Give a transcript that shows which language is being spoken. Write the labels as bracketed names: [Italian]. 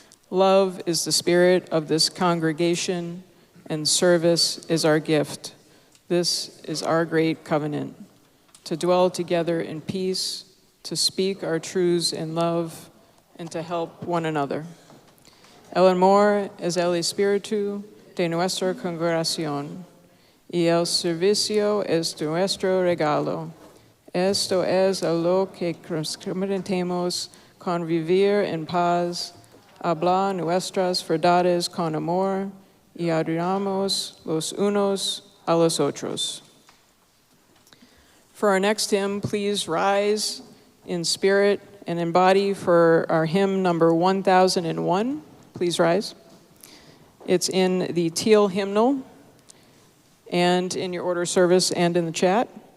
[English] Love is the spirit of this congregation, and service is our gift. This is our great covenant, to dwell together in peace, to speak our truths in love, and to help one another. [Spanish] El amor es el espíritu de nuestra congregación, y el servicio es nuestro regalo. Esto es a lo que comprometemos con vivir en paz, hablar nuestras verdades con amor, y ayudamos los unos a los otros. [English] For our next hymn, please rise in spirit and in body for our hymn number 1001. Please rise. It's in the teal hymnal and in your order service and in the chat.